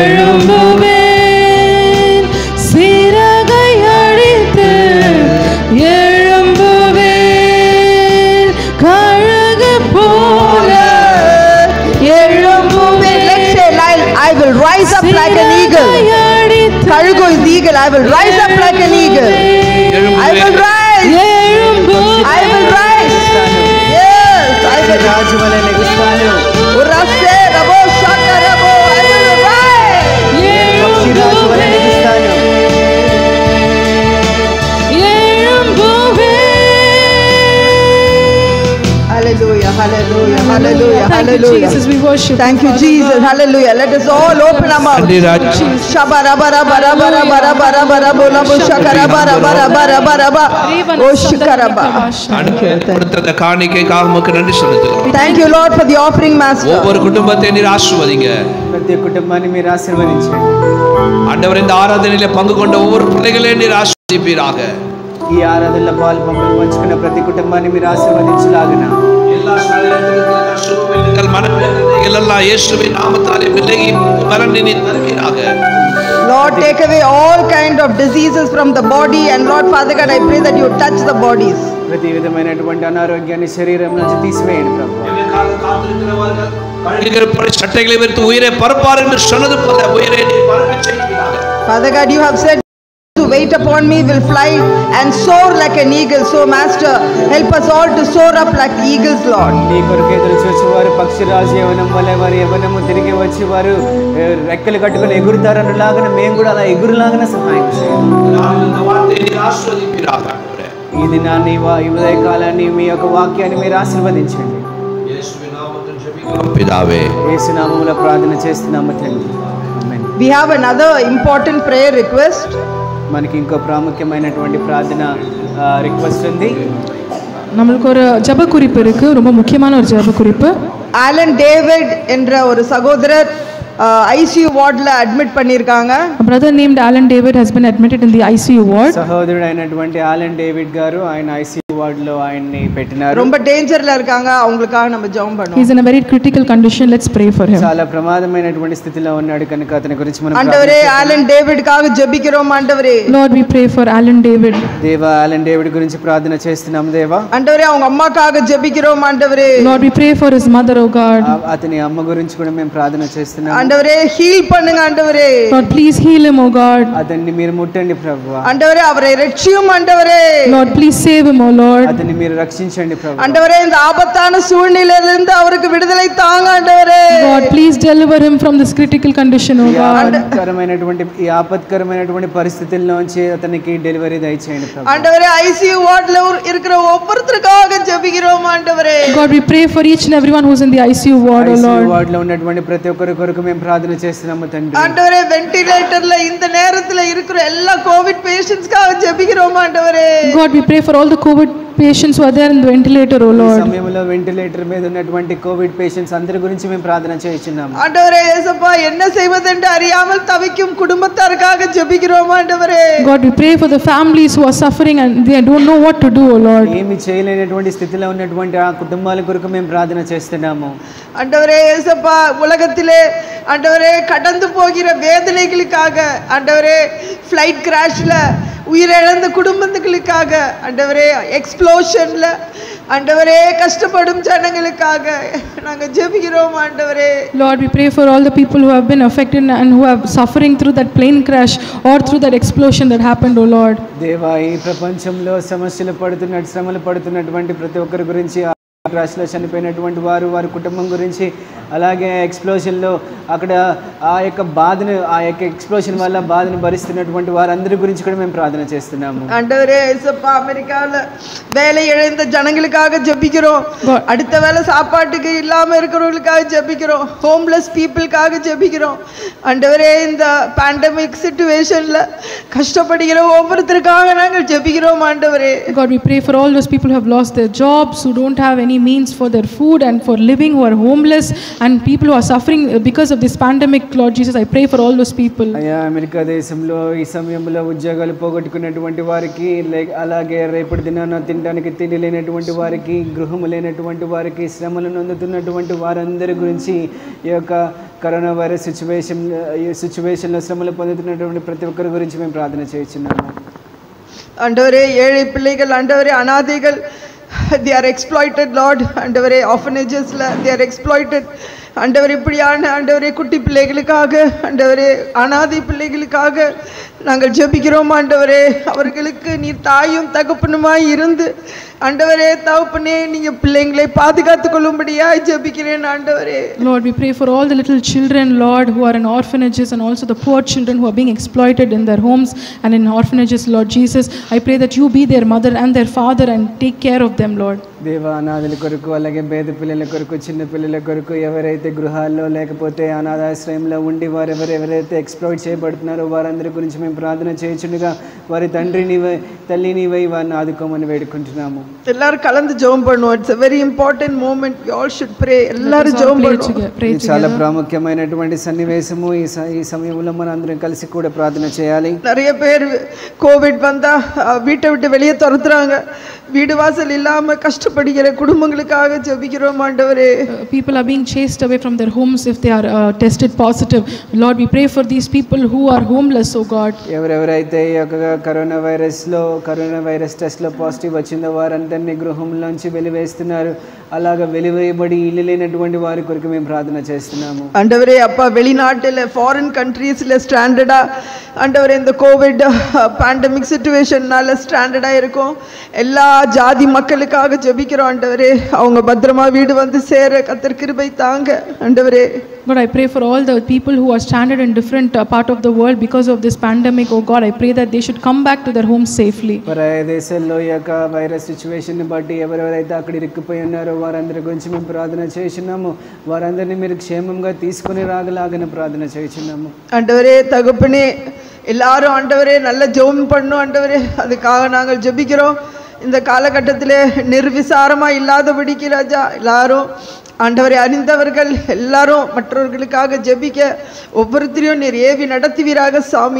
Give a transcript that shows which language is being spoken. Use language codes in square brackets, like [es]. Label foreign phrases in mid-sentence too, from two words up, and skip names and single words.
[ta] எழும்புவேன் சிறகை அடித்து எழும்புவேன் கழுகு போல எழும்புவேன். [en] Let's say, I will rise up like an eagle. Kalugu is the eagle. I will rise up like an eagle. I will rise. I will rise. Yes, I will rise. Urase rabo shaka rabo. I will rise. Hallelujah, hallelujah, hallelujah, Thank you, hallelujah. Jesus. We worship. Thank you, Jesus. Hallelujah. Let us all open our mouths. [ta] கொடுத்த காணிக்கைக்காக உமக்கு நன்றி செலுத்துகிறோம். [en] Thank you, Lord, for the offering, Master. [ta] ஒவ்வொரு குடும்பத்தை நீர் ஆசீர்வதிங்க. [te] ప్రతి కుటుంబాన్ని మీరు ఆశీర్వదించండి. [ta] ஆண்டவர் இந்த ஆராதனையிலே பங்கு கொண்ட ஒவ்வொரு பிள்ளைகளையும் நீர் ஆசீர்வதிப்பீராக. [te] ఈ ఆరాధనలో పాల్పంపులు పంచుకున్న ప్రతి కుటుంబాన్ని మీరు ఆశీర్వదించలాగున [ta] எல்லா சூழ்நிலைகள் மனவேதனைகள் எல்லாம் இயேசுவின் நாமத்தாலே விலகி பலனை நீர் தருவீராக. [en] Lord, take away all kind of diseases from the body, and Lord Father God, I pray that you touch the bodies. [te] ప్రతి విధమైనటువంటి అనారోగ్యాన్ని శరీరం నుంచి తీసివేయండి ప్రభువా. [ta] சட்டைகளை விரித்து உயிரை பரப்பார் என்று சொன்னது போல உயிரை நீர் பரப்ப செய்வீராக. [en] Father God, you have said to wait upon me will fly and soar like an eagle. So Master, help us all to soar up like eagles, Lord. [te] నీ కొరకు ఎదురు చూసేవారు పక్షిరాజు యవనం వలె వారి యవనము తిరిగి వచ్చి వారు రెక్కలు కట్టుకుని ఎగురుతారన్నలాగా మేము కూడా అలా ఎగురులాగానే సహాయం చేయండి. ఈ దినాన్ని ఈ ఉదయ కాలాన్ని మీ యొక్క వాక్యాన్ని మీరు ఆశీర్వదించండి. యేసు నామములో ప్రార్థన చేస్తున్నాము తండ్రి. ఆమేన్. [en] We have another important prayer request. [te] మనకి ఇంకో ప్రాముఖ్యమైనటువంటి ప్రార్థన రిక్వెస్ట్ ఉంది. [ta] நம்மளுக்கு ஒரு ஜெப குறிப்பு இருக்கு, ரொம்ப முக்கியமான ஒரு ஜெப குறிப்பு. ஆலன் டேவிட் என்ற ஒரு சகோதரர் [en] ICU ward admit [ta] பண்ணிருக்காங்க. [en] A brother named Alan David has been admitted in the ICU ward. [te] సహోదరుడు అయినటువంటి ఆలన్ డేవిడ్ గారు ఆయన [en] ICU ward [te] లో ఆయన్ని పెట్టినారు. [ta] ரொம்ப డేంజర్ல இருக்காங்க. அவங்களுக்காக நம்ம ஜெபம் பண்ணுவோம். [en] He is in a very critical condition. Let's pray for him. [te] చాలా ప్రమాదమైనటువంటి స్థితిలో ఉన్నాడు కనుక అతని గురించి మనం [ta] ஆண்டவரே, ஆலன் டேவிட்காக ஜெபிக்கிறோம் ஆண்டவரே. [en] Lord, we pray for Alan David. [te] దేవా ఆలన్ డేవిడ్ గురించి ప్రార్థన చేస్తున్నాం దేవా. [ta] ஆண்டவரே, அவங்க அம்மாக்காக ஜெபிக்கிறோம் ஆண்டவரே. [en] Lord, we pray for his mother, oh God. [te] అతని అమ్మ గురించి కూడా మేము ప్రార్థన చేస్తున్నాం. [ta] ஆண்டவரே, ஹீல் பண்ணுங்க ஆண்டவரே. [en] Lord, please heal him, oh God. [te] అతన్ని మీరు ముట్టండి ప్రభువా. [ta] ஆண்டவரே, அவரை ரட்சியும் ஆண்டவரே. [en] Lord, please save him, oh Lord. [te] అతన్ని మీరు రక్షించండి ప్రభువా. [ta] ஆண்டவரே, இந்த ஆபத்தான சூழ்நிலையிலிருந்து அவருக்கு விடுதலை தாங்க ஆண்டவரே. [en] God, please deliver him from this critical condition, oh God. [te] ఈ ఆపత్కరమైనటువంటి పరిస్థితుల్లోంచి అతనికి డెలివరీ దయచేయండి ప్రభువా. [ta] ஆண்டவரே, [en] ICU ward [ta] இருக்கிற ஒவ்வொருத்தருக்காக ஜெபிக்கிறோம் ஆண்டவரே. [en] God, we pray for each and everyone who's in the ICU ward, oh Lord. ICU ward [te] లో ఉన్నటువంటి ప్రతి ఒక్కరి కొరకు మేము ప్రార్థన చేస్తున్నాము తండ్రి. [ta] ஆண்டவரே, வென்டிலேட்டர்ல இந்த நேரத்துல இருக்கிற எல்லா [en] COVID patients [ta] ஜெபிக்கிறோம் ஆண்டவரே. [en] God, we pray for all the COVID patients who are there in the ventilator, oh Lord. [te] ఈ సమయంలో వెంటిలేటర్ మీద ఉన్నటువంటి [en] COVID patients [te] అందరి గురించి మేము ప్రార్థన చేస్తున్నాము. [ta] ஆண்டவரே, యేసప్పா, என்ன செய்வதென்று அறியாமல் தவிக்கும் குடும்பத்தாருக்காக ஜெபிக்கிறோம் ஆண்டவரே. [en] God, we pray for the families who are suffering and they don't know what to do, oh Lord. [te] ఏమి చేయలేనటువంటి స్థితిలో ఉన్నటువంటి ఆ కుటుంబాల కొరకు మేము ప్రార్థన చేస్తున్నాము. [ta] ஆண்டவரே, యేసప్పா, உலகத்திலே ஆண்டவரே கடந்து போகிற வேதனைகளுக்காக, ஆண்டவரே [en] flight crash [ta] உயிரிழந்த குடும்பங்களுக்காக, ஆண்டவரே எக்ஸ்ப்ளோஷன்ல ஆண்டவரே கஷ்டப்படும் ஜனங்களுக்காக நாங்க ஜெபிக்கிறோம் ஆண்டவரே. [en] Lord, we pray for all the people who have been affected and who are suffering through that plane crash or through that explosion that happened, oh Lord. [te] దేవా, ఈ ప్రపంచంలో శ్రమలు పడుతున్నటువంటి ప్రతి ఒక్కరి గురించి క్రాష్లో చనిపోయినటువంటి వారి కుటుంబం గురించి, అలాగే ఎక్స్ప్లోషన్లో అక్కడ ఆ యొక్క బాధను, ఆ యొక్క ఎక్స్ప్లోషన్ వల్ల బాధను భరిస్తున్నటువంటి వారందరి గురించి కూడా మేము ప్రార్థన చేస్తున్నాము. [ta] ஆண்டவரே, యేసప్పா, அமெரிக்கால வேலை இழந்த ஜனங்களுக்காக ஜெபிக்கிறோம். அடுத்த வேளை சாப்பாட்டுக்கு இல்லாம இருக்கிறவங்களுக்காக ஜெபிக்கிறோம். [en] homeless people [ta] ஜெபிக்கிறோம். ஆண்டவரே, இந்த [en] pandemic situation [ta] கஷ்டப்படுகிற ஒவ்வொருத்தருக்காக நாங்கள் ஜெபிக்கிறோம் ஆண்டவரே. [en] God, we pray for all those people who have lost their jobs, who don't have any any means for their food and for living, who are homeless and people who are suffering because of this pandemic, Lord Jesus, I pray for all those people. [te] అయ్యా అమెరికా దేశంలో ఈ సమయంలో ఉద్యోగాలు పోగొట్టుకున్నటువంటి వారికి అలాగే రేపటి దినాన తినడానికి తిండి లేనటువంటి వారికి, గృహము లేనటువంటి వారికి, శ్రమలను అందుతున్నటువంటి వారందరి గురించి ఈ యొక్క [en] corona virus situation [te] శ్రమలు పొందుతున్నటువంటి ప్రతి ఒక్కరి గురించి మేము ప్రార్థన చేస్తున్నాము. [ta] ஆண்டவரே ஏழை பிள்ளைகள், ஆண்டவரே அனாதைகள், [en] they are exploited Lord. ஆண்டவரே orphanagesல they are exploited. [ta] ஆண்டவரே இப்படியான ஆண்டவரே குட்டி பிள்ளைகளுக்காக, ஆண்டவரே அனாதை பிள்ளைகளுக்காக நாங்கள் ஜெபிக்கிறோம். ஆண்டவரே அவர்களுக்கு நீர் தாயும் தகப்பனுமாய் இருந்து ஆண்டவரே தகப்பனே நீங்க பிள்ளைகளை பாதுகாத்துக் கொள்ளும்படியாய் ஜெபிக்கிறேன் ஆண்டவரே. [en] Lord, we pray for all the little children, Lord, who are in orphanages, and also the poor children who are being exploited in their homes and in orphanages, Lord Jesus. I pray that you be their mother and their father and take care of them, Lord. [te] దేవ అనాథల కొరకు, అలాగే పేద పిల్లల కొరకు, చిన్న పిల్లల కొరకు, ఎవరైతే గృహాల్లో లేకపోతే అనాథాశ్రయంలో ఉండి వారు ఎవరైతే ఎక్స్ప్లాయిట్ చేయబడుతున్నారో వారందరి గురించి మేము ప్రార్థన చేయుచుండగా వారి తండ్రి నీవై, తల్లి నీవై వారిని ఆదుకోమని వేడుకుంటున్నాము. [ta] எல்லாரும் கலந்து ஜெபம் பண்ணுவோம். [en] It's a very important moment. We all should pray. [ta] எல்லாரும் ஜெபம் பண்ணுவோம். [te] చాలా ప్రాముఖ్యమైనటువంటి సన్నివేశము. ఈ సమయంలో మనం అందరం కలిసి కూడా ప్రార్థన చేయాలి. [ta] நிறைய பேர் கோவிட் வந்தா வீட்டை விட்டு வெளியே துரத்துறாங்க. வீடு வாசல் இல்லாம கஷ்டப்படுகிற குடும்பங்களுக்காக ஜெபிக்கிறோம் ஆண்டவரே. [en] People are being chased away from their homes if they are tested positive. Lord, we pray for these people who are homeless, oh God. [te] ఎవరెవరైతే ఈ యొక్క కరోనా [en] virus test [te] లో పాజిటివ్ వచ్చిందో వారందరినీ గృహంలోంచి వెలివేస్తున్నారు. అలాగా వెలివేయబడి ఇల్లు లేనటువంటి వారి కొరకు మేము ప్రార్థన చేస్తున్నాము. [ta] ஆண்டவரே அப்பா, வெளிநாட்டில் [en] foreign countries standard [ta] ஆண்டவரே இந்த [en] COVID pandemic situation standard [ta] இருக்கும். எல்லா ஜாதி மக்களுக்காக ஜெபிக்கிறோம் ஆண்டவரே. அவங்க பத்திரமா வீடு வந்து சேர கர்த்தர் கிருபை தாங்க ஆண்டவரே. [en] God, I pray for all the people who are stranded in different part of the world because of this pandemic. Oh God, I pray that they should come back to their homes safely. [te] పరాయ దేశాల్లో ఈ యొక్క [en] virus situation [te] బట్టి ఎవరెవరైతే అక్కడ ఇరుక్కుపోయి ఉన్నారో వారందరి గురించి మేము ప్రార్థన చేస్తున్నాము. వారందరినీ మీరు క్షేమంగా తీసుకుని రాగలాగిన ప్రార్థన చేస్తున్నాము. [ta] ஆண்டவரே தகப்பனே, எல்லாரும் ஆண்டவரே நல்ல ஜெபம் பண்ணணும் ஆண்டவரே. அதுக்காக நாங்கள் ஜெபிக்கிறோம். இந்த காலகட்டத்திலே நிர்விசாரமா இல்லாதபடிக்கு ராஜா எல்லாரும் ஆண்டவரை அறிந்தவர்கள் எல்லாரும் மற்றவர்களுக்காக ஜெபிக்க ஒவ்வொருத்தரையும் நீர் ஏவி நடத்துவீராக சாமி.